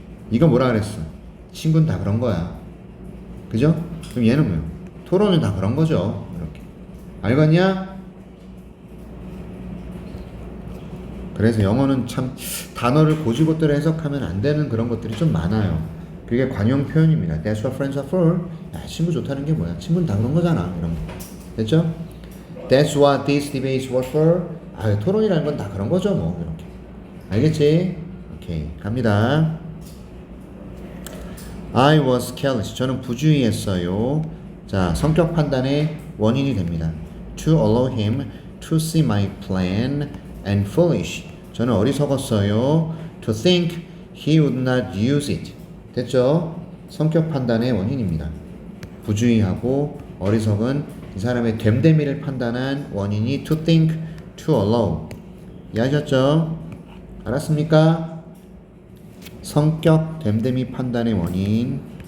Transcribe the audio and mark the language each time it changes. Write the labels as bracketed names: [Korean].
[Korean] 이거 뭐라 그랬어? 친구는 다 그런 거야. 그죠? 그럼 얘는 뭐야? 토론은 다 그런 거죠. 이렇게. 알겠냐? 그래서 영어는 참 단어를 고지고대로 해석하면 안 되는 그런 것들이 좀 많아요. 그게 관용 표현입니다. [English] That's what friends are for. [Korean] 야, 친구 좋다는 게 뭐야? 친구는 다 그런 거잖아. 이런 거. 됐죠? [English] That's what these debates were for. [Korean] 토론이라는 건 다 그런 거죠. 뭐 이렇게. 알겠지? 오케이. 갑니다. [English] I was careless. [Korean] 저는 부주의했어요. 자, 성격 판단의 원인이 됩니다. [English] To allow him to see my plan and foolish. [Korean] 저는 어리석었어요. [English] To think he would not use it. [Korean] 됐죠? 성격 판단의 원인입니다. 부주의하고 어리석은 이 사람의 됨됨이를 판단한 원인이 [English] to think, to allow. [Korean] 이해하셨죠? 알았습니까? 성격 됨됨이 판단의 원인.